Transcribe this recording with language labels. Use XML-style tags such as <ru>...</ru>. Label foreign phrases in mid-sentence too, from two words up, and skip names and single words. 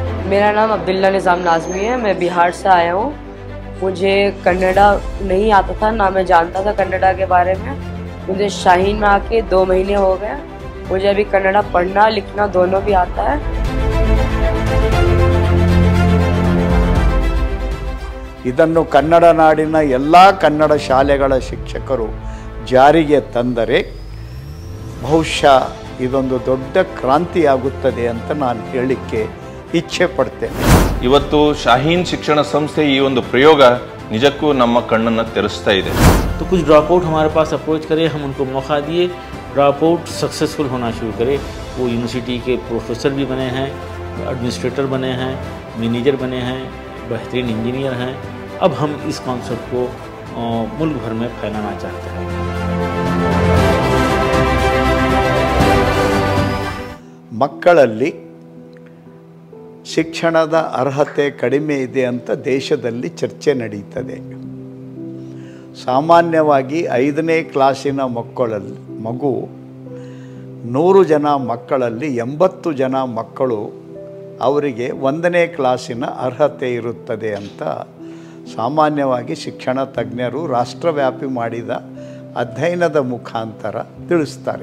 <hi>मेरा नाम अब्दुल्ला निज़ाम नाज़मी है। मैं बिहार से आया हूँ। मुझे कन्नड़ा नहीं आता था, ना मैं जानता था कन्नड़ा के बारे में। मुझे शाहीन में आके 2 महीने हो गए। मुझे अभी कन्नड़ा पढ़ना लिखना दोनों भी आता है।</hi> <kn>ಇದನ್ನು ಕನ್ನಡ ನಾಡಿನ ಎಲ್ಲ ಕನ್ನಡ ಶಾಲೆಗಳ ಶಿಕ್ಷಕರು ಜಾರಿಗೆ ತಂದರೆ ಬಹುಶಃ ಇದೊಂದು ದೊಡ್ಡ ಕ್ರಾಂತಿಯಾಗುತ್ತದೆ ಅಂತ ನಾನು ಹೇಳಲಿಕ್ಕೆ ಇಚ್ಛೆ ಪಡ್ತೇನೆ. ಇವತ್ತು ಶಾಹೀನ್ ಶಿಕ್ಷಣ ಸಂಸ್ಥೆ ಈ ಒಂದು ಪ್ರಯೋಗ ನಿಜಕ್ಕೂ ನಮ್ಮ ಕಣ್ಣನ್ನು ತೆರೆಸ್ತಾ ಇದೆ.</kn> <hi>तो कुछ</hi> <en>drop out</en> <hi>हमारे पास अप्रोच करे, हम उनको मौका दिए,</hi> <en>drop out successful</en> <hi>होना शुरू करे. वो यूनिवर्सिटी के प्रोफेसर भी बने हैं, एडमिनिस्ट्रेटर बने हैं, मैनेजर बने हैं, बेहतरीन इंजीनियर हैं. अब हम इस कॉन्सेप्ट को मुल्क भर में फैलाना चाहते हैं.</hi> <kn>ಮಕ್ಕಳಲ್ಲಿ ಶಿಕ್ಷಣದ ಅರ್ಹತೆ ಕಡಿಮೆ ಇದೆ ಅಂತ ದೇಶದಲ್ಲಿ ಚರ್ಚೆ ನಡೀತದೆ. ಸಾಮಾನ್ಯವಾಗಿ 5ನೇ ಕ್ಲಾಸಿನ ಮಗು 100 ಜನ ಮಕ್ಕಳಲ್ಲಿ 80 ಜನ ಮಕ್ಕಳು ಅವರಿಗೆ 1ನೇ ಕ್ಲಾಸಿನ ಅರ್ಹತೆ ಇರುತ್ತದೆ ಅಂತ ಸಾಮಾನ್ಯವಾಗಿ ಶಿಕ್ಷಣ ತಜ್ಞರು ರಾಷ್ಟ್ರವ್ಯಾಪಿ ಮಾಡಿದ ಅಧ್ಯಯನದ ಮುಖಾಂತರ ತಿಳಿಸ್ತಾರೆ.</kn>